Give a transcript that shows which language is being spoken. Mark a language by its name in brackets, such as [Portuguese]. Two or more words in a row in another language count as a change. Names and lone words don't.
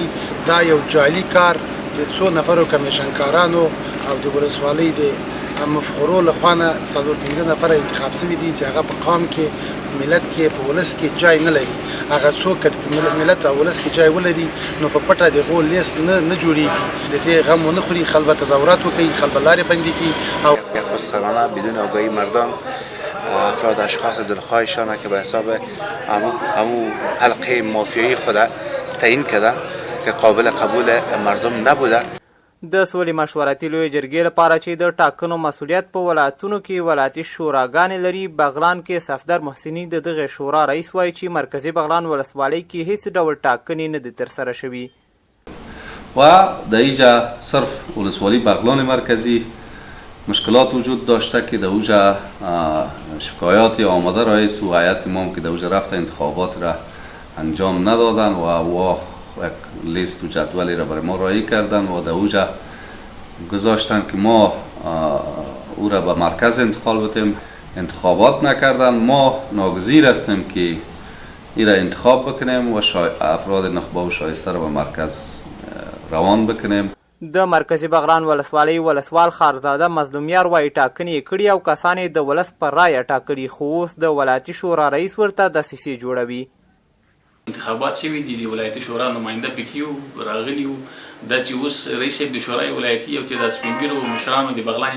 [Pashto] دا یو جعلي کار د څو نفرو کمیشنکارانو او د ولسوالۍ د مفخورو له خوا نه 4-5 نفره انتخاب سوي دي چې هغه په قام کې ملت کې په ولس کې جای نه لري. هغه څوک ملت او ولس کې جای ولري نو په پټه دغه لیست نه جوړیږي. د دې غم ونه خوري، خلک به تظاهرات وکړي، خلک به لارې بندي کړي او [Persian] خودسرانه بدون آگاهی مردم افراد اشخاص دلخواهشان که به حساب همو حلقه مافیایی خود تعیین کرده که قابل قبول مردم نبوده. [Pashto] د سولې مشورتي لویې جرګې لپاره چې د ټاکنو مسؤلیت په ولایتونو کې ولایتي شوراګانې لري، بغلان کې صفدر محسني د دغې شورا رئیس وایي چې مرکزي بغلان ولسوالۍ کې هیڅ ډول ټاکنې نه دي ترسره شوي [Persian] و در اینجا صرف ولسوالی بغلان مرکزی مشکلات وجود داشته که در اونجا شکایات آمده رئیس و هیئت امام که در اونجا رفته انتخابات را انجام ندادن و یک لیست و جدولی را برای ما رایی کردن و در اوجا گذاشتن که ما او را به مرکز انتقال بدیم. انتخابات نکردن. ما ناگزیر هستیم که این را انتخاب بکنیم و افراد نخبه و شایسته را به مرکز روان بکنیم. [Pashto] د مرکزي بغلان ولسوالۍ ولسوال خارزاده مظلومیار وایي ټاکنې یې کړي او کسان یې د ولس په رایه ټاکلي، خو اوس د ولایتي شورا رئیس ورته دسیسې جوړوي. انتخابات شوي دي، د ولایتي شورا نماینده پکې راغلي وو، دا چې اوس رئیس صاحب د شورای ولایتي او چې د سپینګیرو مشرانو د بغلان